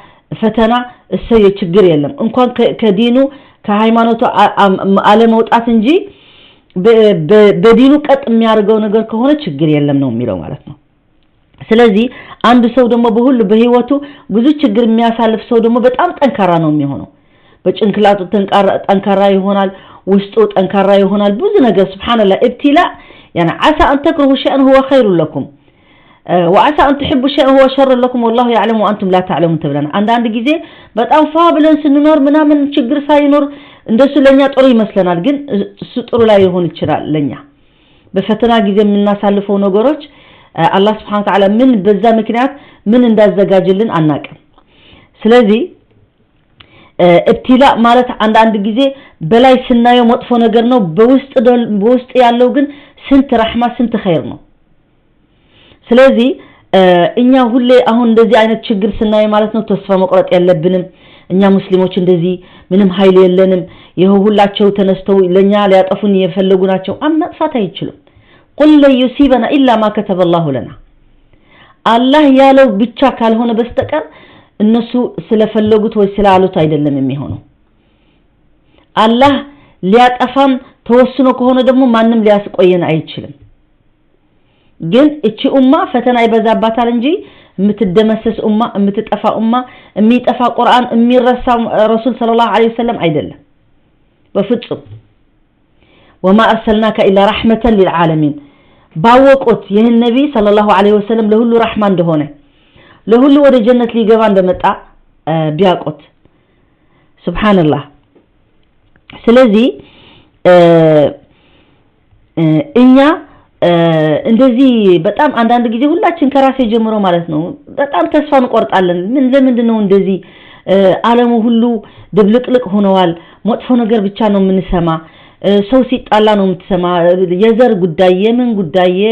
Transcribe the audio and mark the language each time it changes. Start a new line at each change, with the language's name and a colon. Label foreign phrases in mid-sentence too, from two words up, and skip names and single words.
Amharic: ፈተና እሰየ ችግር የለም እንኳን ከዲኑ ከሃይማኖቱ አለ መውጣት እንጂ በዲኑ ቀጥ የሚያርገው ነገር ከሆነ ችግር የለም ነው የሚለው ማለት ነው ስለዚህ አንድ ሰው ደግሞ በሁሉ በህይወቱ ብዙ ችግር የሚያሳልፍ ሰው ደግሞ በጣም ጠንካራ ነው የሚሆነው በጭንቅላቱ ጠንካራ ይሆናል ውስጡ ጠንካራ ይሆናል ብዙ ነገር
Arabic: سبحان الله ابتلاء يعني عسى ان تكرهوا شيئا هو خير لكم وعسى ان تحبوا شيئا هو شر لكم والله يعلم وانتم لا تعلمون
Amharic: ተብለና አንድ ጊዜ በጣም ፋብለን ስንኖር ምናምን ችግር ሳይኖር እንደሱ ለኛ ጥሩ ይመስለናል ግን እሱ ጥሩ ላይ ይሆን ይችላል ለኛ በፈተና ጊዜ የምናሳልፈው ነገሮች አላህ
Arabic: سبحانه و
Amharic: Ta'ala ምን በዛ ምክንያት ምን እንዳዘጋጅልን አናቀም ስለዚህ ኢብቲላ ማለት አንድ ጊዜ በላይ ስናየው መጥፎ ነገር ነው በውስጥ ያለው ግን ስንት ረህማ ስንት ኸይር ነው ስለዚህ እኛ ሁሌ አሁን እንደዚህ አይነት ችግር ስናይ ማለት ነው ተስፋ መቁረጥ ያለብንም እኛ ሙስሊሞች እንደዚህ ምንም ኃይል የለንም ይሄው ሁላቸው ተነስተው ለኛ ሊያጠፉን የፈለጉ ናቸው አማጥፋት
Arabic: አይችሉም قل لا يصيبنا الا ما كتب الله لنا الله
Amharic: ያለው ብቻ ካልሆነ በስተቀር እነሱ ስለፈለጉት ወይ ስላሉት አይደለም የሚሆነው አላህ ሊያጠፋን ተወስኖ ከሆነ ደግሞ ማንንም ሊያስቆየን አይችልም ግን እቺ ኡማ ፈተና ይበዛባታል እንጂ የምትደመሰስ ኡማ የምትጠፋ ኡማ የሚጠፋ ቁርአን የሚረሳ
Arabic: رسول صلى الله عليه وسلم
Amharic: አይደለም በፍጹም
Arabic: وما ارسلناك الا رحمه للعالمين
Amharic: ባወቁት ይህን ነብይ
Arabic: صلى الله عليه وسلم
Amharic: ለሁሉ ረህማ እንደሆነ ለሁሉ ወደ ጀነት ሊገባ እንደመጣ ቢያቆት ሱብሃንአላህ ስለዚህ እኛ እንደዚህ በጣም አንድ ጊዜ ሁላችን ከራሴ ጀምሮ ማለት ነው በጣም ተስፋ እንቆርጣለን ለምንድነው እንደዚህ ዓለሙ ሁሉ ድብልቅልቅ ሆነዋል መጥፎ ነገር ብቻ ነው የምንሰማ ሰው ሲጣላ ነው የምትሰማ የዘር ጉዳይ የምን ጉዳይ